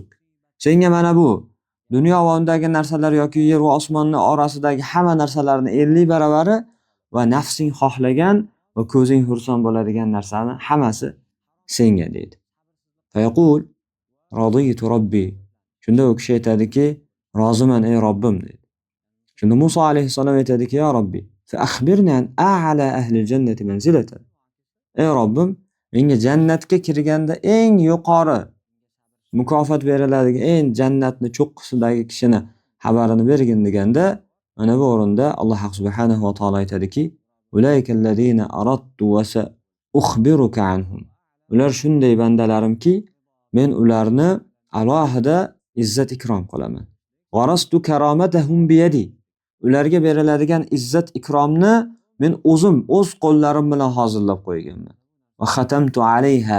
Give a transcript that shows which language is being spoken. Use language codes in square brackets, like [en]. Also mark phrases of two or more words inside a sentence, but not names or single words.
[uz] Senga mana bu dunyo va undagi narsalar yoki yer va osmonni orasidagi hamma narsalarni 50 baravari va nafsing xohlagan va ko'zing xursand bo'ladigan narsani hammasi senga deydi. [ar] فيقول رضيت ربي. [uz] Shunda u kishi aytadiki, roziman ey Robbim deydi. Shunda Musa alayhissalom aytadiki, [ar] يا رب فأخبرني عن أعلى أهل الجنة منزلة. [uz] Ey Robbim, menga jannatga kirganda eng yuqori mukofot beriladigan eng jannatni cho'qqisidagi kishini xabarini bergin deganda, mana bu o'rinda Alloh subhanahu va taolo aytadiki, [ar] "أولئك الذين أردت وسأخبرك عنهم." [uz] Ular shunday bandalarimki, men ularni alohida izzat ikrom qilaman. [ar] وغرست كرامتهم بيدي. [uz] Ularga beriladigan izzat ikromni men o'zim o'z qo'llarim bilan hozirlab qo'yganman. [ar] وختمت عليها.